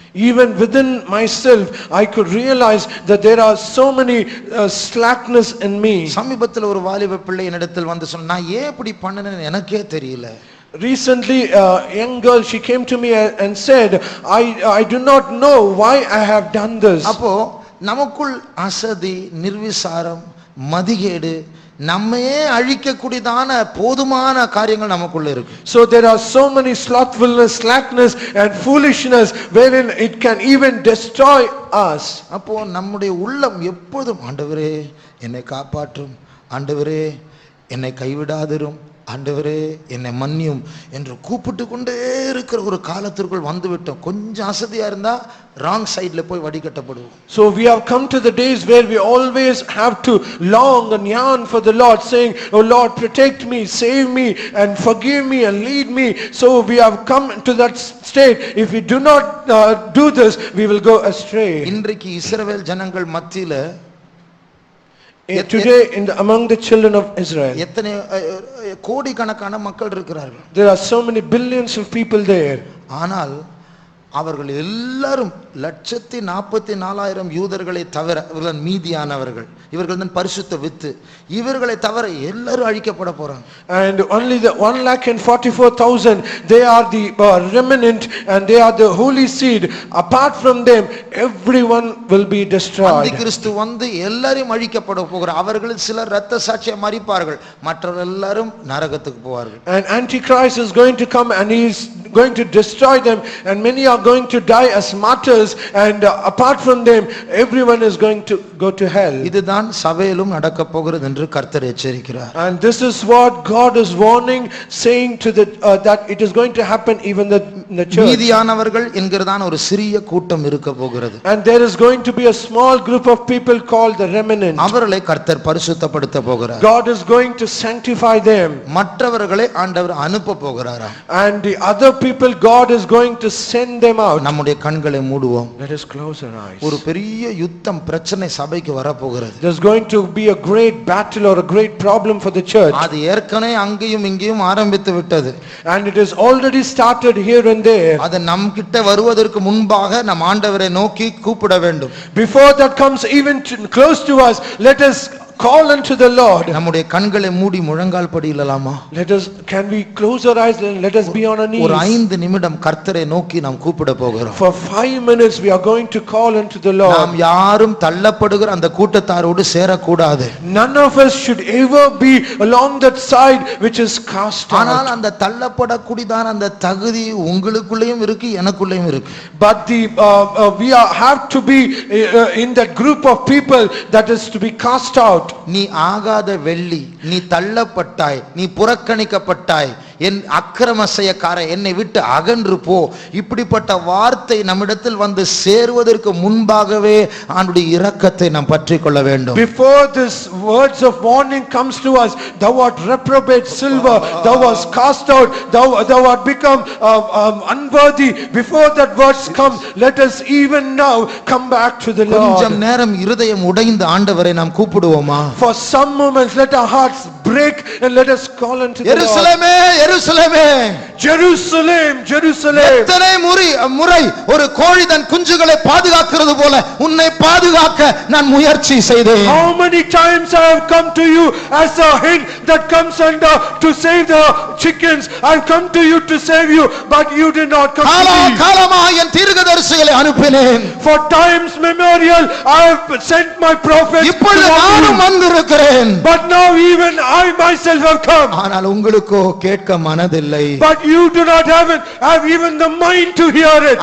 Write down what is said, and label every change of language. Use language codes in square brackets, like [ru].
[en] Even within myself I could realize that there are so many slackness in me. [ta] சமீபத்தில் ஒரு வாலிப பிள்ளை என்னிடத்தில் வந்து சொன்னா, நான் ஏன் இப்படி பண்ணனேன்னு எனக்கே தெரியல. [en] Recently a young girl, she came to me and said, I do not know why I have done this. [ta] அப்போ நமக்குள் அசதி, நிர்விசாரம், மதிகேடு, நம்மையே அழிக்கக்கூடியதான போதுமான காரியங்கள் நமக்குள்ள இருக்கு. [en] So there are so many slothfulness, slackness and foolishness wherein it can even destroy us. [ta] அப்போ நம்முடைய உள்ளம் எப்போதும், ஆண்டவரே என்னை காப்பாற்றும், ஆண்டவரே என்னை கைவிடாதிரும், ஆண்டவரே என்னை மன்னியும் என்று கூப்பிட்டு கொண்டே இருக்கிற ஒரு காலத்திற்குள் வந்துவிட்டோம். கொஞ்சம் அசதியா இருந்தா [en] wrong சைட்ல [ta] போய் வடிகட்டப்படுவோம். [en] So we have come to the days where we always have to long and yearn for the Lord, saying, oh Lord, protect me, save me and forgive me and lead me. So we have come to that state. If we do not do this, we will go astray. [ta] இன்றைக்கு இஸ்ரவேல் ஜனங்கள் மத்தியில [en] Today among the children of Israel, [ta] எத்தனை கோடிக்கணக்கான மக்கள் இருக்கிறார்கள். [en] there are so many billions of people there. [ta] ஆனால் அவர்கள் எல்லாரும் 144,000 யூதர்களை தவிர, இவர்கள் மீதியானவர்கள், இவர்கள் தான் பரிசுத்த வித்து, இவர்களை தவிர எல்லாரும் அழிக்கப்பட போறாங்க. [en] And only the 1,44,000, they are the remnant and they are the holy seed. Apart from them, everyone will be destroyed. [ta] அந்திகிறிஸ்து வந்து எல்லாரையும் அழிக்கப்பட போகிறார். அவர்களில் சிலர் இரத்த சாட்சியை மரிப்பார்கள், மற்றவர்கள் எல்லாரும் நரகத்துக்கு போவார்கள். [en] And Antichrist is going to come and he is going to destroy them, and many are going to die as martyrs, and apart from them everyone is going to go to hell. [ta] இதுதான் சபையிலும் நடக்க போகிறது என்று கர்த்தர் எச்சரிக்கிறார். [en] And this is what God is warning, saying to the that it is going to happen even in the church. [ta] மீதியானவர்கள் என்கிறதான ஒரு சிறிய கூட்டம் இருக்க போகிறது. [en] And there is going to be a small group of people called the remnant. [ta] அவர்களை கர்த்தர் பரிசுத்தப்படுத்த போகிறார். [en] God is going to sanctify them. [ta] மற்றவர்களை ஆண்டவர் அனுப்ப போகிறாராம். [en] And the other people God is going to send them out. [ta] நம்முடைய கண்களை மூடுவோம். [en] Let us close our eyes. [ta] ஒரு பெரிய யுத்தம், பிரச்சனை சபைக்கு வர போகிறது. [en] There's going to be a great battle or a great problem for the church. [ta] அது ஏற்கனவே அங்கேயும் இங்கேயும் ஆரம்பித்து விட்டது. [en] And it is already started here and there. [ta] அது நம் கிட்ட வருவதற்கு முன்பாக நம் ஆண்டவரை நோக்கி கூப்பிட வேண்டும். [en] Before that comes even close to us, let us call unto the Lord. [ta] நம்முடைய கண்களை மூடி முழங்கால் படியிடலாமா? [en] Can we close our eyes and let us be on our knees? [ta] ஒரு 5 நிமிடம் கர்த்தரை நோக்கி நாம் கூப்பிட போகிறோம். [en] For 5 minutes we are going to call unto the Lord. [ta] நாம் யாரும் தள்ளப்படுகிற அந்த கூட்டத்தாரோடு சேரக்கூடாது. [en] None of us should ever be along that side which is cast out. [ta] ஆனால் அந்த தள்ளப்படக்கூடியதான அந்த தகுதி உங்களுக்குள்ளேயும் இருக்கு, எனக்குள்ளேயும் இருக்கு. [en] But we have to be in that group of people that is to be cast out. [ta] நீ ஆகாத வெள்ளி, நீ தள்ளப்பட்டாய், நீ புறக்கணிக்கப்பட்டாய் என் அக்கிரம செய்யக்காரன் என்னை விட்டு அகன்று போ. இப்படிப்பட்ட வார்த்தை நம்மிடத்தில் வந்து சேருவதற்கு முன்பாகவே ஆண்டுடைய இரக்கத்தை நாம் பற்றிக்கொள்ள வேண்டும். [en] Before this words of warning comes to us, thou art reprobate silver, thou art cast out, thou art become unworthy. Before that words come, let us even now come back to the [ta] கொஞ்சம் [en] Lord. [ta] நேரம் இருதயம் உடைந்த ஆண்டவரை நாம் கூப்பிடுவோமா? [en] For some moments let our hearts break and let us call unto the Lord. [ta] எருசலேமே எருசலேமே, [en] Jerusalem, Jerusalem. [ta] எத்தனை முறை ஒரு கோழி தன் குஞ்சுகளை பாதுகாக்கிறது போல உன்னை பாதுகாக்க நான் முயற்சி செய்தேன். [en] How many times I have come to you as a hen that comes under to save the chickens. I have come to you to save you, but you did not come to me. [ta] காலமாக என் தீர்க்கதரிசிகளை அனுப்பினேன். [en] For times memorial I have sent my prophets to [ta] இப்பொழுது [en] warn [ta] நானும் [en] you. [ta] வந்திருக்கிறேன். [en] But now even I myself have come. [ta] ஆனால் உங்களுக்கோ கேட்க மனதில்லை. [en] But you do not have even the mind to hear it.